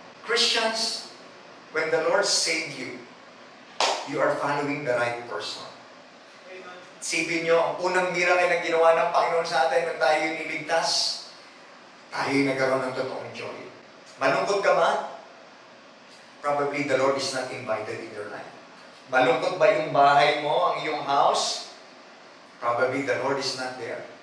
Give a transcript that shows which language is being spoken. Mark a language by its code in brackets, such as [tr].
[en] Christians, when the Lord saved you, you are following the right person. [tl] Sipin nyo, ang unang miracle na ginawa ng Panginoon sa atin nung tayo niligtas, tayo nagkaroon ng totoong joy. Malungkot ka ba? [en] Probably the Lord is not invited in your life. [tl] Malungkot ba yung bahay mo, ang iyong house? [en] Probably the Lord is not there.